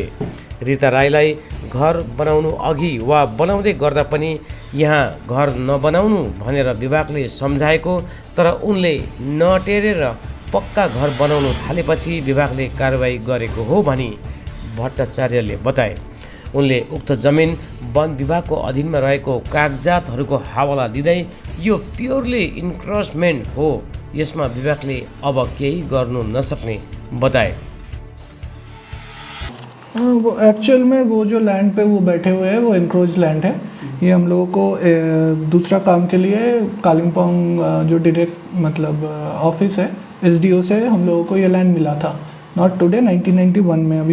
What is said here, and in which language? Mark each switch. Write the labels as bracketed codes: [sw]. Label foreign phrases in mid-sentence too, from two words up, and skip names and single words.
[ne] रिता राईलाई घर बनाउनु अघि वा बनाउँदै गर्दा पनि यहाँ घर नबनाउनु भनेर विभागले सम्झाएको, तर उनले नटेरेर पक्का घर बनाउनु थालेपछि विभागले कारबाही गरेको हो भनी भट्टाचार्यले बताए। उनले उक्त जमिन वन विभागको अधीनमा रहेको कागजातहरूको हवाला दिँदै यो [en] purely encroachment [ne] हो, यसमा विभागले अब केही गर्नु नसक्ने बताए। [hi] वो एक्चुअल में वो जो लैंड पे वो बैठे हुए हैं वो [en] encroach land [hi] है। ये हम लोगों को दूसरा काम के लिए कालिम्पोंग जो डायरेक्ट मतलब ऑफिस है एसडीओ से हम लोगों को ये लैंड मिला था, [en] not today, [hi] 1991 में।